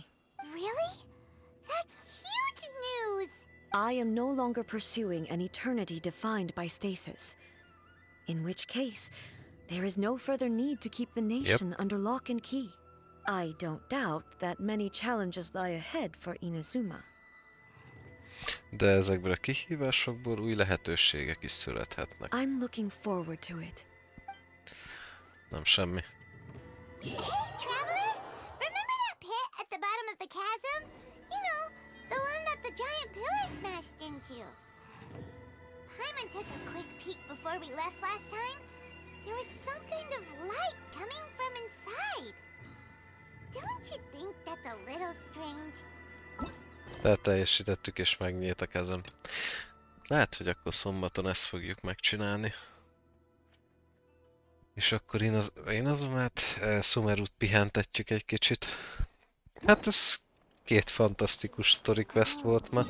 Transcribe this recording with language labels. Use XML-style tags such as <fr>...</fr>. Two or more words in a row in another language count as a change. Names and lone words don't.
<en>Really? That's huge news! I am no longer pursuing an eternity defined by stasis. In which case, there is no further need to keep the nation under lock and key. I don't doubt that many challenges lie ahead for Inazuma.</en> <hu>De ezekből a kihívásokból új lehetőségek is születhetnek.</hu> <en>I'm looking forward to it.</en> <hu>Nem semmi.</hu> <en>Hey, Traveler! Remember that pit at the bottom of the chasm? You know, the one that the giant pillar smashed into. Paimon took a quick peek before we left last time. There was some kind of light coming from inside. Don't you think that's a little strange?</en> <hu>Teljesítettük és megnyílt a kezem. Lehet, hogy akkor szombaton ezt fogjuk megcsinálni. És akkor én azonát Sumerut pihentetjük egy kicsit. Hát ez két fantasztikus</hu> <en>story quest</en> <hu>volt ma.</hu>